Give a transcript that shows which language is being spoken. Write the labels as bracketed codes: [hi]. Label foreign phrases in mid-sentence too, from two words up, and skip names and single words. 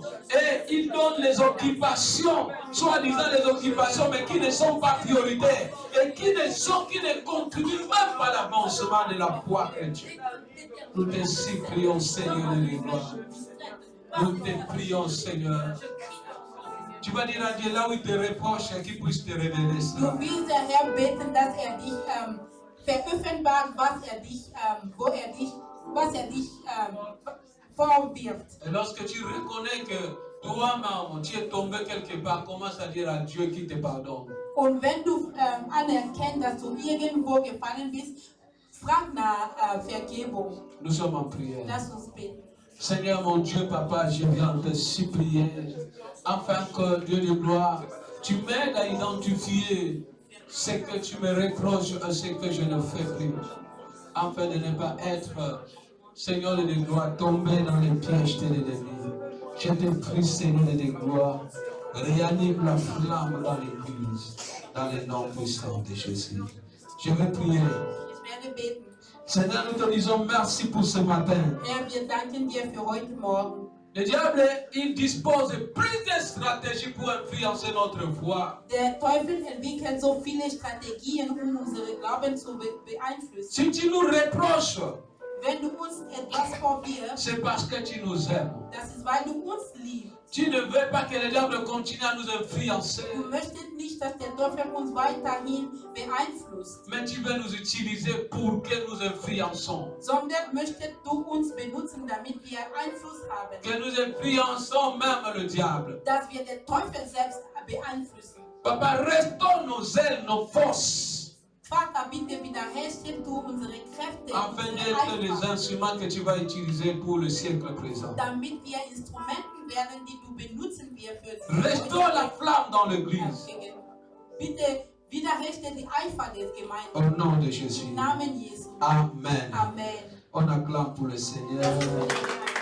[fr] Et il donne les occupations, soi-disant les occupations, mais qui ne sont pas prioritaires. Et qui ne contribuent même pas à l'avancement de la foi chrétienne. Nous te supplions, Seigneur de gloire. Nous te prions, Seigneur. Tu vas dire à Dieu là où il te reproche, qu'il puisse te révéler cela. [de] Du willst der Herr beten, dass dich veröffentlicht, was dich vorwirft. [fr] Et lorsque tu reconnais que toi-même, tu es tombé quelque part, commence à dire à Dieu qu'il te pardonne. [de] Und wenn du anerkennst, dass du irgendwo gefallen bist, Frag nach Vergebung. [fr] Nous sommes en prière. [de] Lass uns beten. [fr] Seigneur mon Dieu, Papa, je viens te supplier, afin que Dieu de gloire, tu m'aides à identifier ce que tu me reproches et ce que je ne fais plus, afin de ne pas être, Seigneur de gloire, tombé dans les pièges de l'ennemi. Je te prie, Seigneur de gloire, réanime la flamme dans l'église, dans le nom puissant de Jésus. Je vais prier. [de] Ich werde beten. [fr] Seigneur, nous te disons merci pour ce matin. [de] Herr, wir danken dir für heute Morgen. [fr] Le diable, il dispose de plusieurs stratégies pour influencer notre foi. [de] Der Teufel entwickelt so viele Strategien, unsere Glauben zu beeinflussen. [fr] Si tu nous reproches, [de] Wenn du uns etwas vorwirfst, [fr] c'est parce que tu nous aimes. [de] das ist, weil du uns liebst. [fr] Tu ne veux pas que le diable continue à nous influencer, [de] Du möchtest nicht, dass der Teufel uns weiterhin beeinflusst, [fr] mais tu veux nous utiliser pour que nous influençons. [de] sondern möchtest du uns benutzen, damit wir Einfluss haben, [fr] Que nous influençons même le diable. [de] dass wir den Teufel selbst beeinflussen. [fr] Papa, restaure nos ailes, nos forces, [de] Vater, bitte wiederherstelle du unsere Kräfte, [fr] afin [de] unsere [fr] d'être les [de] Eifer, [fr] instruments que tu vas utiliser pour le siècle présent. [de] damit wir Instrumenten werden, die du benutzen wirst für [fr] Restaure la flamme dans l'église. [de] Bitte wiederherstelle die Eifer des [fr] Au [de] Gemeindes. [fr] nom de Jésus. [de] Im Namen Jesu. [fr] Amen. [de] Amen. [fr] On acclame pour le Seigneur.